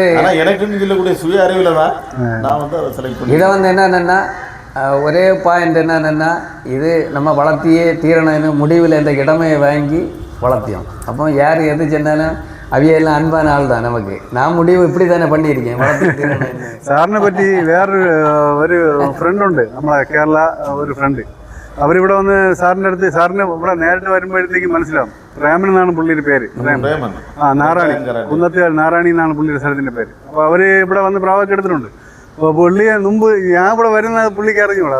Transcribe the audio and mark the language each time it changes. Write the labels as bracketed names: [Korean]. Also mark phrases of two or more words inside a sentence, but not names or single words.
[Tamil] ஆனா எனக்குன்னு சொல்லக்கூடிய சுய அறிவுல தான் நான் வந்து அதை செலக்ட் பண்ணி. இதை வந்து என்னன்னா ஒரே பாயிண்ட் என்னன்னா இது நம்ம வளர்த்தியே தீரணும்னு முடிவில் இந்த இடமே வாங்கி வளர்த்தியோம். அப்போ யார் எது சொன்னாலும் அவையெல்லாம் அன்பான ஆள் தான் நமக்கு. நான் முடிவு இப்படி தானே பண்ணியிருக்கேன் வளர்த்தி தீரணும். [Malayalam] സാറിനെ പറ്റി വേറൊരു ഫ്രണ്ടുണ്ട്, നമ്മളെ കേരള ഒരു ഫ്രണ്ട്. അവരിവിടെ വന്ന് സാറിൻ്റെ അടുത്ത് സാറിന് ഇവിടെ നേരിട്ട് വരുമ്പോഴത്തേക്ക് മനസ്സിലാവും. പ്രേമൻ എന്നാണ് പുള്ളിയുടെ പേര്. നാരായണി, കുന്നത്തെ നാരായണി എന്നാണ് പുള്ളിയുടെ സ്ഥലത്തിൻ്റെ പേര്. അപ്പോൾ അവർ ഇവിടെ വന്ന് പ്രാവൊക്കെ എടുത്തിട്ടുണ്ട്. അപ്പോൾ പുള്ളിയെ മുമ്പ് ഞാൻ ഇവിടെ വരുന്ന പുള്ളിക്ക് അറിഞ്ഞൂടാ.